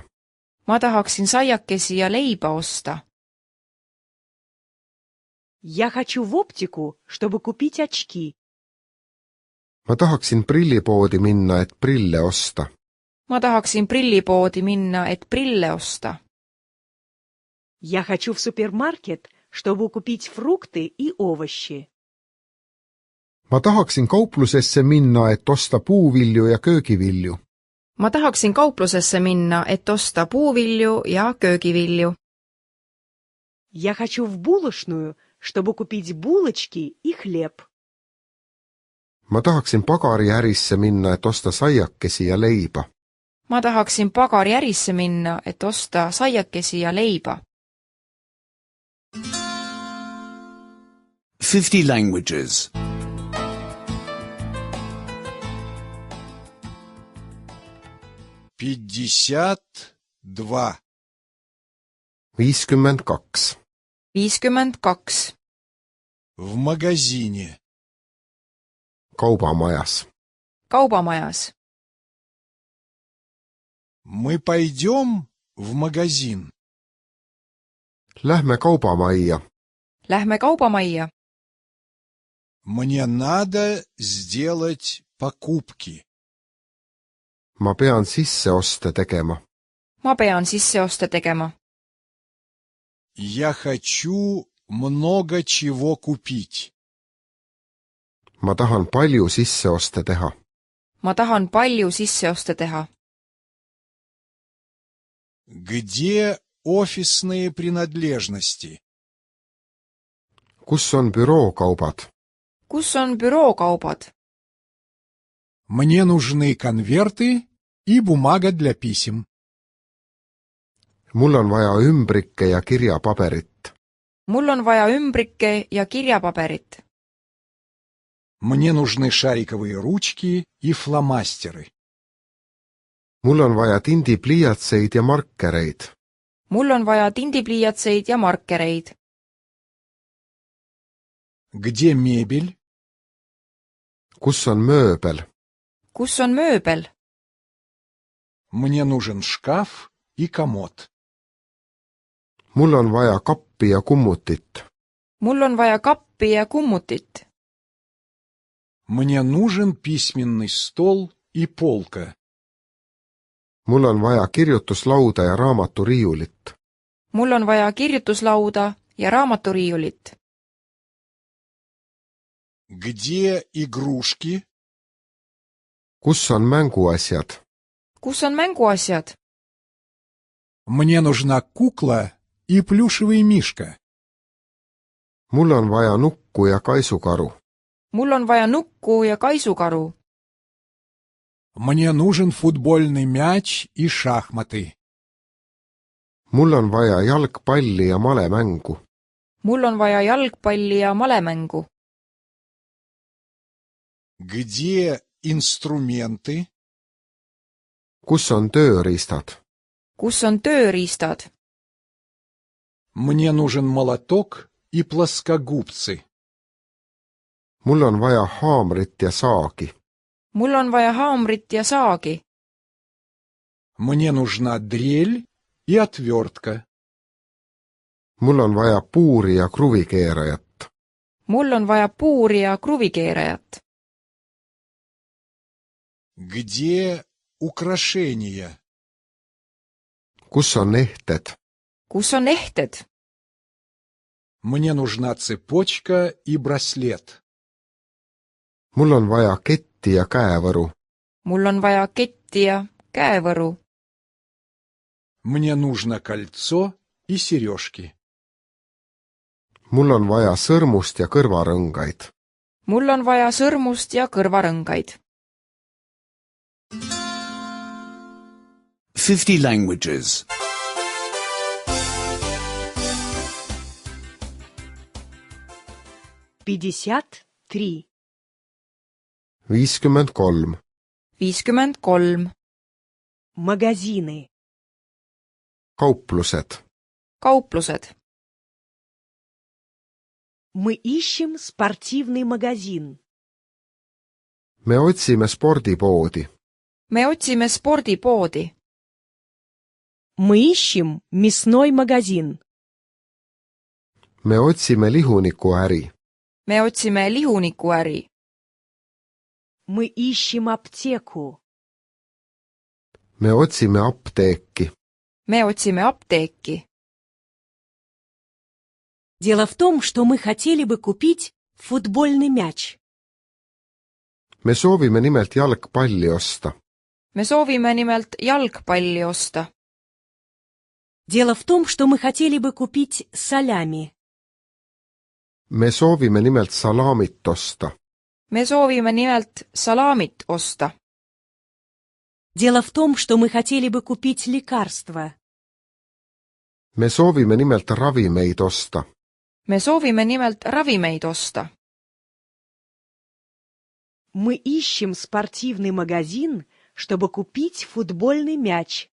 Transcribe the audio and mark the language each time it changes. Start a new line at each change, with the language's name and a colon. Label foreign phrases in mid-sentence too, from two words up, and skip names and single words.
Estonian: Ma tahaksin saiakesi ja leiba osta.
Russian: Я хочу в оптику, чтобы купить очки.
Estonian: Ma tahaksin prillipoodi minna, et prille osta. Ma tahaksin prillipoodi minna, et prille osta.
Russian: Я хочу в супермаркет, чтобы купить фрукты и овощи.
Estonian: Ma tahaksin kauplusesse minna, et osta puuvilju ja köögivilju. Ma tahaksin kauplusesse minna, et osta puuvilju ja köögivilju.
Russian: Я хочу в булочную, чтобы купить булочки и хлеб.
Estonian: Ma tahaksin pagariärisse minna, et osta saiakesi ja leiba. Ma tahaksin pagariärisse minna, et osta saiakesi ja leiba.
English: 50 languages. 52. 52. 52.
Russian: В магазине.
Estonian: Kaubamajas. Kaubamajas.
Russian: Мы пойдем в магазин.
Estonian: Lähme kaubamajja. Lähme kaubamajja.
Russian: Мне надо сделать покупки.
Estonian: Ma pean sisseoste tegema. Ma pean sisseoste tegema.
Russian: Я хочу много чего купить.
Estonian: Ma tahan palju sisseoste teha. Ma tahan palju sisseoste teha.
Russian: Где офисные принадлежности?
Estonian: Kus on bürookaubad? Kus on bürookaubad?
Russian: Мне нужны конверты и бумага для писем.
Estonian: mul on vaja ümbrikke ja kirjapaberit. mul on vaja ümbrikke ja kirjapaberit.
Russian: Мне нужны шариковые ручки и фломастеры.
Estonian: mul on vaja tindipliiatseid ja markereid. mul on vaja tindipliiatseid ja markereid.
Russian: Где мебель?
Estonian: kus on mööbel? kus on mööbel?
Russian: Мне нужен шкаф и комод.
Estonian: mul on vaja kappi ja kummutit. mul on vaja kappi ja kummutit.
Russian: Мне нужен письменный стол и полка.
Estonian: mul on vaja kirjutuslauda ja raamaturiiulit. mul on vaja kirjutuslauda ja raamaturiiulit.
Russian: Где игрушки?
Estonian: kus on mänguasjad? kus on mänguasjad?
Russian: Мне нужна кукла и плюшевый мишка.
Estonian: mul on vaja nukku ja kaisukaru. mul on vaja nukku ja kaisukaru.
Russian: Мне нужен футбольный мяч и шахматы.
Estonian: mul on vaja jalgpalli ja malemängu. mul on vaja jalgpalli ja malemängu.
Russian: Где инструменты?
Estonian: kus on tööriistad? kus on tööriistad?
Russian: Мне нужен молоток и плоскогубцы.
Estonian: mul on vaja haamrit ja saagi. mul on vaja haamrit ja saagi.
Russian: Мне нужна дрель и отвертка.
Estonian: mul on vaja puuri ja kruvikeerajat. mul on vaja puuri ja kruvikeerajat.
Russian: Где украшения?
Estonian: kus on ehted? kus on ehted?
Russian: Мне нужна цепочка и браслет.
Estonian: mul on vaja ketti ja käevõru. mul on vaja ketti ja käevõru.
Russian: Мне нужно кольцо и сережки.
Estonian: mul on vaja sõrmust ja kõrvarõngaid. mul on vaja sõrmust ja kõrvarõngaid.
English: 50 languages. 53. 53. 53.
Russian: Магазины.
Estonian: kauplused. kauplused.
Russian: Мы ищем спортивный магазин.
Estonian: me otsime spordipoodi. me otsime spordipoodi.
Russian: Мы ищем мясной магазин.
Estonian: me otsime lihunikuäri. me otsime lihunikuäri.
Russian: Мы ищем аптеку.
Estonian: me otsime apteeki. me otsime apteeki.
Russian: Дело в том, что мы хотели бы купить футбольный мяч.
Estonian: me soovime nimelt jalgpalli osta. me soovime nimelt jalgpalli osta.
Russian: Дело в том, что мы хотели бы купить салями.
Estonian: me soovime nimelt salaamit osta. me soovime nimelt salaamit osta.
Russian: Дело в том, что мы хотели бы купить лекарства.
Estonian: me soovime nimelt ravimeid osta. me soovime nimelt ravimeid osta.
Russian: Мы ищем спортивный магазин, чтобы купить футбольный мяч.